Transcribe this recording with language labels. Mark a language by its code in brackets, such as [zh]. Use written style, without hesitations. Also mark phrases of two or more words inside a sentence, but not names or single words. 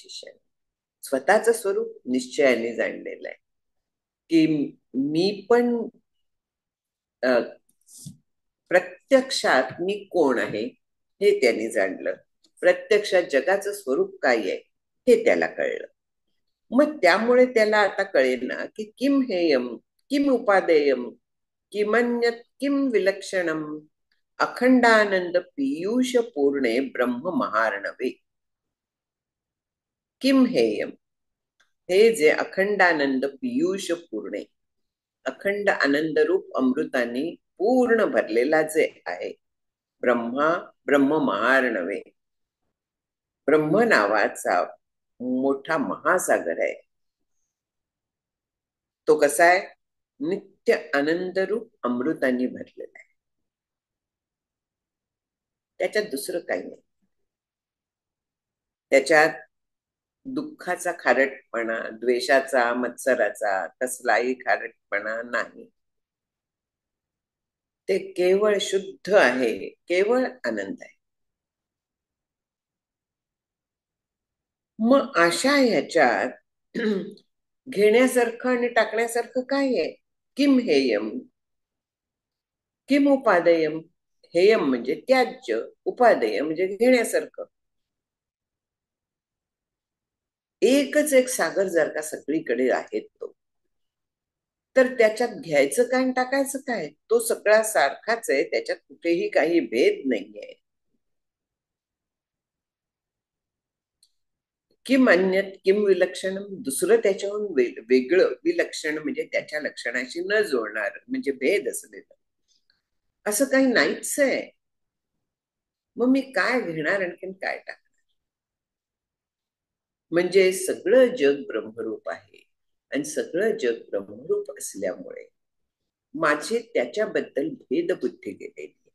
[mr] शिष्याने स्वतःचं स्वरूप निश्चयाने जाणलेलं आहे की मी पण प्रत्यक्षात मी कोण आहे हे त्यांनी जाणलं. प्रत्यक्षात जगाचं स्वरूप काय आहे हे त्याला कळलं. मग त्यामुळे त्याला आता कळेल ना की [sa] किम हेयम किम उपादेयम, किमन्यत् किम विलक्षणम अखंडानंद पीयूष पूर्णे ब्रह्म महार्णवे. किम हेयम, [mr] हे जे [sa] अखंडानंद पीयूष पूर्णे, [mr] अखंड आनंद रूप अमृताने पूर्ण भरलेला जे आहे ब्रह्मा, [sa] ब्रह्म महार्णवे, [mr] ब्रह्म नावाचा मोठा महासागर आहे. तो कसा आहे? नित्य आनंद रूप अमृताने भरलेला आहे. त्याच्यात दुसरं काही नाही. त्याच्यात दुःखाचा खारटपणा, द्वेषाचा, मत्सराचा कसलाही खारटपणा नाही. ते केवळ शुद्ध आहे, केवळ आनंद आहे. मग अशा ह्याच्यात घेण्यासारखं आणि टाकण्यासारखं काय आहे? [sa] किम हेयम, किम उपादेयम. [mr] हेयम म्हणजे त्याज्य, उपादेय म्हणजे घेण्यासारखं. एकच एक सागर जर का सगळीकडे आहे तो, तर त्याच्यात घ्यायचं काय आणि टाकायचं काय? तो सगळा सारखाच आहे, त्याच्यात कुठेही काही भेद नाहीये. [sa] किम अन्यत किम विलक्षण, [mr] दुसरं त्याच्याहून वेगळं विलक्षण म्हणजे त्याच्या लक्षणाशी न जोडणार, म्हणजे भेद असलेलं असं काही नाहीच आहे. मग मी काय घेणार आणखीन काय टाकणार? म्हणजे सगळं जग ब्रह्मरूप आहे आणि सगळं जग ब्रह्मरूप असल्यामुळे माझी त्याच्याबद्दल भेदबुद्धी गेलेली.